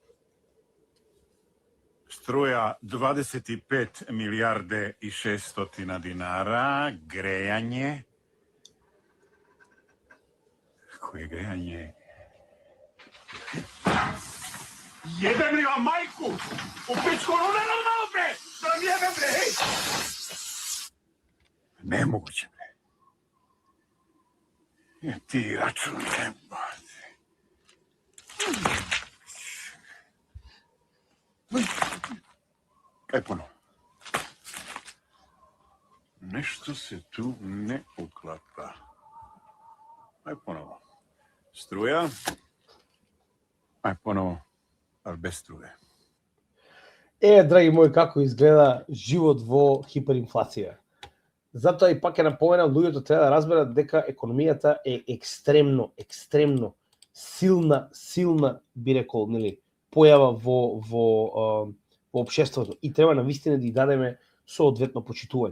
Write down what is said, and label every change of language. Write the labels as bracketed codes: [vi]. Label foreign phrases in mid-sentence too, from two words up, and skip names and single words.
[sr] Струја 25 милиарде и 600 динара, грејање. [mk] Кој е грејање? [sr] Јебем ли вам мајку? У пичку, не нормално бе! jebe, bre, hej! Nemoguće, bre. Ti račun, jebate. Kaj ponovo? Nešto se tu ne uklapa. Aj ponovo. Struja. Aj ponovo, ali bez struje. [mk] Драги мои, како изгледа живот во хиперинфлација. Затоа и пак ќе напоменам, луѓето треба да разберат дека економијата е екстремно силна, би рекол, нели, појава во општеството и треба навистина да ја дадеме соодветно почитување.